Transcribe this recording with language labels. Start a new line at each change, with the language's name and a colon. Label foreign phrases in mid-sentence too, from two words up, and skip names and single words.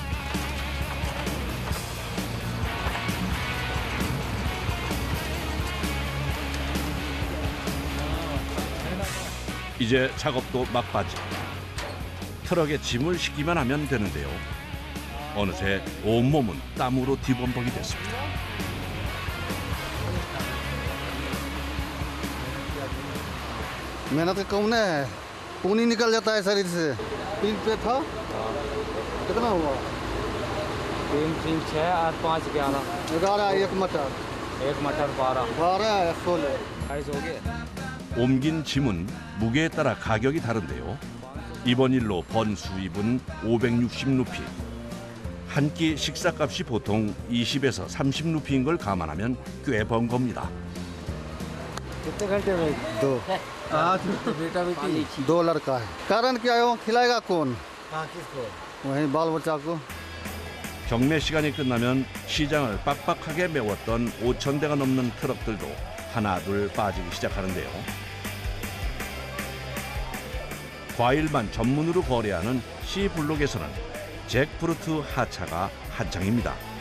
Korean: 이제 작업도 막바지. 트럭에 짐을 싣기만 하면 되는데요. 어느새 온몸은 땀으로 뒤범벅이 됐습니다.
Hindi: मेहनत का कम नहीं है, खून निकल जाता है शरीर से। 3 पे था, कितना हुआ? 3 3 6 8 5 11 11 एक मटर। एक मटर 12 22 हो गए।
Korean: 옮긴 짐은 무게에 따라 가격이 다른데요. 이번 일로 번 수입은 560루피. 한 끼 식사값이 보통 20에서 30루피인 걸 감안하면 꽤 번 겁니다.
Hindi: कितने घंटे में? 2। बेटा बेटी 2 लड़का है। कारण क्या है वो खिलाएगा कौन? हाँ किसको? वही बाल बच्चा को।
Korean: 경매 시간이 끝나면 시장을 빡빡하게 메웠던 5,000대가 넘는 트럭들도 하나둘 빠지기 시작하는데요. 과일만 전문으로 거래하는 C블록에서는 잭프루트 하차가 한창입니다.